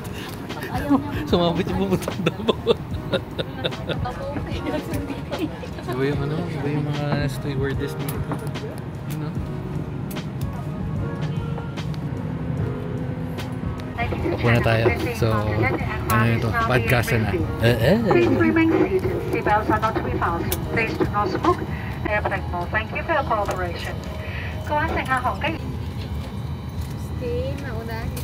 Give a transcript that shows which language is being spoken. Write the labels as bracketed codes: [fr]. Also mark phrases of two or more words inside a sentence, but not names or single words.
[tl] Sumabit yung pupuntang Davao. Iba yung ano? Iba yung mga stewardess dito. Ano? Upo na tayo. So, ano ito? Podcast na. [en] Please remain seated. Seatbelts are not to be fastened. Please do not smoke. Airplane mode. Thank you for your cooperation. [yue] 各位乘客航機。 [tl] Stay, nauna.